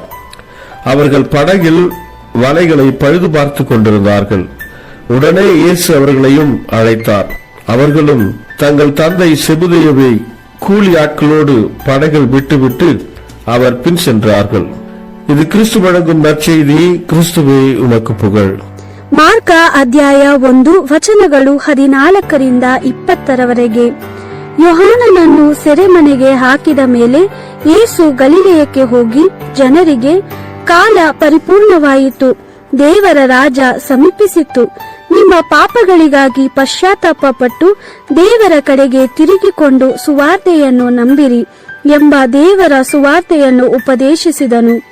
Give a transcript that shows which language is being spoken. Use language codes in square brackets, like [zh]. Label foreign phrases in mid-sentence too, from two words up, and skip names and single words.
[ta] அவர்கள் படகில் வலைகளை பழுது பார்த்து கொண்டிருந்தார்கள். உடனே இயேசு அவர்களையும் அழைத்தார். அவர்களும் தங்கள் தந்தை செபதேயுவை கூலி ஆட்களோடு படகில் விட்டுவிட்டு அவர் பின் சென்றார்கள். இது கிறிஸ்து வழங்கும் நற்செய்தி. கிறிஸ்துவே உமக்கு புகழ். [kn] ಮಾರ್ಕ ಅಧ್ಯಾಯ 1 ವಚನಗಳು 14ರಿಂದ 20ರವರೆಗೆ. ಯೋಹಾನನನ್ನು ಸೆರೆಮನೆಗೆ ಹಾಕಿದ ಮೇಲೆ ಯೇಸು ಗಲಿಲೆಯಕ್ಕೆ ಹೋಗಿ ಜನರಿಗೆ, ಕಾಲ ಪರಿಪೂರ್ಣವಾಯಿತು, ದೇವರ ರಾಜ ಸಮೀಪಿಸಿತ್ತು, ನಿಮ್ಮ ಪಾಪಗಳಿಗಾಗಿ ಪಶ್ಚಾತ್ತಾಪಪಟ್ಟು ದೇವರ ಕಡೆಗೆ ತಿರುಗಿಕೊಂಡು ಸುವಾರ್ತೆಯನ್ನು ನಂಬಿರಿ ಎಂಬ ದೇವರ ಸುವಾರ್ತೆಯನ್ನು ಉಪದೇಶಿಸಿದನು.